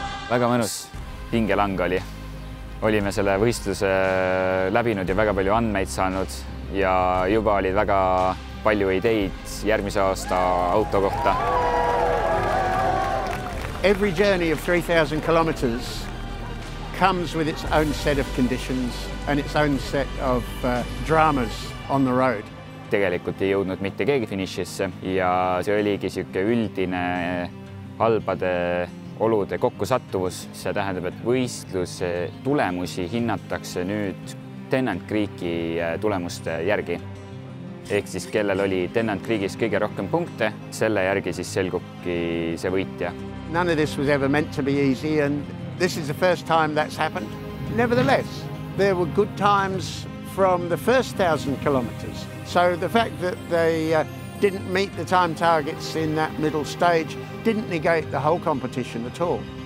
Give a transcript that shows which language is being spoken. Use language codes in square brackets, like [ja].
[et] Väga mõnus pingelang oli. Olime selle võistluse läbinud ja väga palju andmeid saanud ja juba olid väga palju ideid järgmise aasta auto kohta. [en] Every journey of 3,000 kilometers comes with its own set of conditions and its own set of dramas on the road. [et] Tegelikult ei jõudnud mitte keegi finišisse ja see oligi siuke üldine halbade olude kokkusattuvus. See tähendab, et võistluse tulemusi hinnatakse nüüd Tennant Creeki tulemuste järgi. Ehk siis kellel oli Tennant Creekis kõige rohkem punkte, selle järgi siis selgubki see võitja. [en] None of this was ever meant to be easy and this is the first time that's happened. Nevertheless, there were good times from the first 1,000 kilometers. So the fact that they didn't meet the time targets in that middle stage didn't negate the whole competition at all.